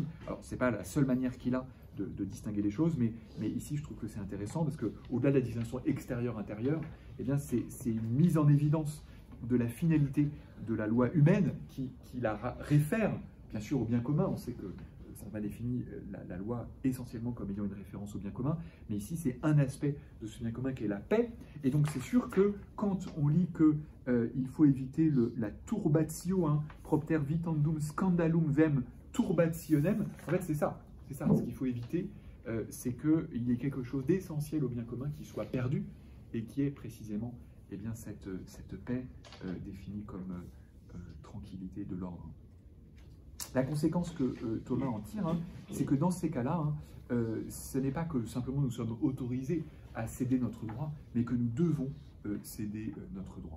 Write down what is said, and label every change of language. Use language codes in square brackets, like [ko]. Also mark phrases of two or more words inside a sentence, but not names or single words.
[fr] Alors, ce n'est pas la seule manière qu'il a de distinguer les choses, mais ici, je trouve que c'est intéressant, parce qu'au-delà de la distinction extérieure-intérieure, eh bien, c'est une mise en évidence de la finalité de la loi humaine qui la réfère, bien sûr, au bien commun. On sait que ça va définir la loi essentiellement comme ayant une référence au bien commun, mais ici, c'est un aspect de ce bien commun qui est la paix. Et donc, c'est sûr que quand on lit qu'il faut éviter la turbatio, hein, [la] propter vitandum scandalum vem turbationem, [fr] en fait, c'est ça. C'est ça. Ce qu'il faut éviter, c'est qu'il y ait quelque chose d'essentiel au bien commun qui soit perdu, et qui est précisément bien, cette paix définie comme tranquillité de l'ordre. La conséquence que Thomas en tire, hein, c'est que dans ces cas-là, hein, ce n'est pas que simplement nous sommes autorisés à céder notre droit, mais que nous devons céder notre droit.